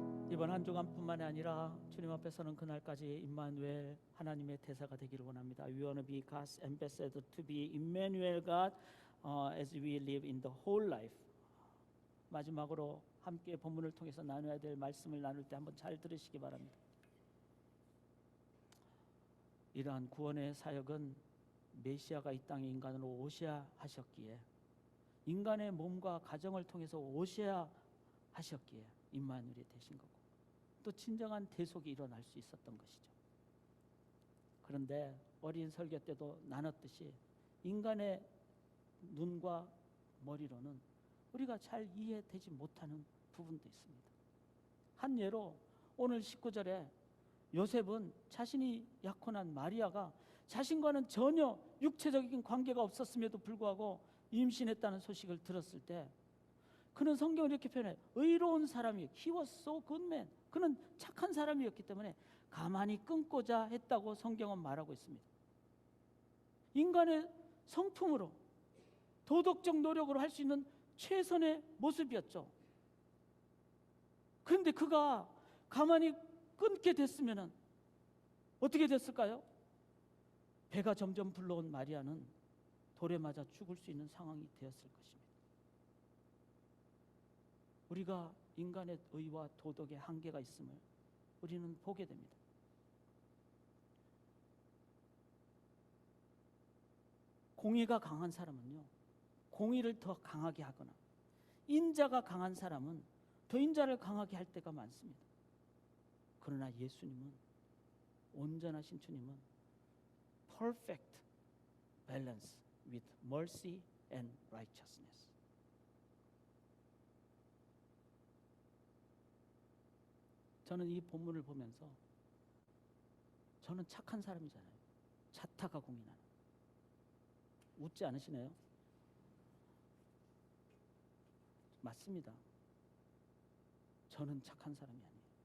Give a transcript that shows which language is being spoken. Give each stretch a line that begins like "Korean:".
Korean: 이번 한 주간뿐만이 아니라 주님 앞에 서는 그날까지 임마누엘 하나님의 대사가 되기를 원합니다.
English: We want to be God's ambassador, to be Emmanuel God as we live in the whole life.
Korean: 마지막으로 함께 본문을 통해서 나눠야 될 말씀을 나눌 때 한번 잘 들으시기 바랍니다. 이러한 구원의 사역은 메시아가 이 땅에 인간으로 오셔야 하셨기에, 인간의 몸과 가정을 통해서 오셔야 하셨기에 임마누엘이 되신 거고, 또 진정한 대속이 일어날 수 있었던 것이죠. 그런데 어린 설교 때도 나눴듯이 인간의 눈과 머리로는 우리가 잘 이해되지 못하는 부분도 있습니다. 한 예로 오늘 19절에 요셉은 자신이 약혼한 마리아가 자신과는 전혀 육체적인 관계가 없었음에도 불구하고 임신했다는 소식을 들었을 때, 그는 성경을 이렇게 표현해요. 의로운 사람이,
English: he was so good man.
Korean: 그는 착한 사람이었기 때문에 가만히 끊고자 했다고 성경은 말하고 있습니다. 인간의 성품으로, 도덕적 노력으로 할 수 있는 최선의 모습이었죠. 그런데 그가 가만히 끊게 됐으면 어떻게 됐을까요? 배가 점점 불러온 마리아는 돌에 맞아 죽을 수 있는 상황이 되었을 것입니다. 우리가 인간의 의와 도덕의 한계가 있음을 우리는 보게 됩니다. 공의가 강한 사람은요, 공의를 더 강하게 하거나, 인자가 강한 사람은 더 인자를 강하게 할 때가 많습니다. 그러나 예수님은, 온전하신 주님은
English: perfect balance with mercy and righteousness.
Korean: 저는 이 본문을 보면서, 저는 착한 사람이잖아요. 자타가 공인하는. 웃지 않으시네요? 맞습니다. 저는 착한 사람이 아니에요.